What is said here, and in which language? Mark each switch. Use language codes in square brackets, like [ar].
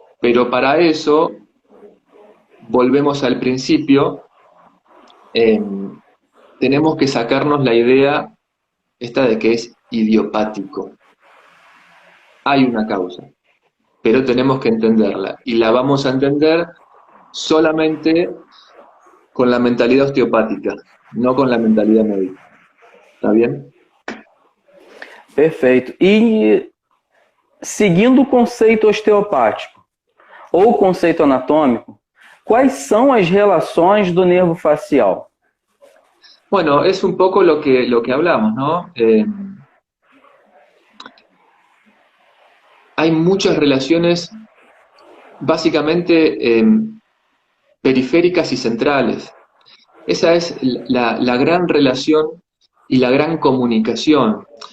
[es] Pero para eso, volvemos al principio, tenemos que sacarnos la idea esta de que es idiopático. Hay una causa, pero tenemos que entenderla. Y la vamos a entender solamente con la mentalidad osteopática, no con la mentalidad médica. ¿Está bien? [pt] Perfeito. E seguindo o conceito osteopático ou o conceito anatômico, quais são as relações do nervo facial? [es] Bueno, es un poco lo que hablamos, ¿no? Hay muchas relaciones básicamente periféricas y centrales. Esa es la gran relación y la gran comunicación.